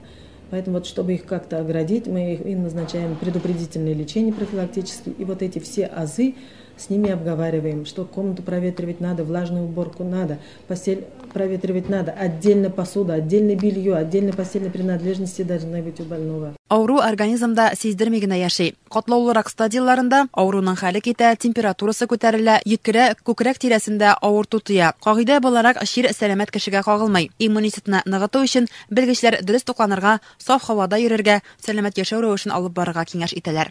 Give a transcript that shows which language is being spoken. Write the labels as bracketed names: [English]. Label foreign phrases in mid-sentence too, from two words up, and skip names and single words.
[Russian] Поэтому вот, чтобы их как-то оградить, мы им назначаем предупредительное лечение профилактическое. И вот эти все азы с ними обговариваем, что комнату проветривать надо, влажную уборку надо, постель проветривать надо, отдельно посуда, отдельно белье, отдельно постельные принадлежности должны быть у больного. [Tatar] Ауру организмда сиздермегенә яши. Катлаулырак стадияларында ауруның хәле китә, температурасы күтәрелә, йөткерә, күкрәк тирәсендә авырту туя. Кагыйдә буларак шир сәламәт кешегә кагылмый. Иммунитетны ныгыту өчен белгечләр дөрес тукланырга, саф һавада йөрергә, сәламәт яшәү рәвешен алып барырга киңәш итәләр.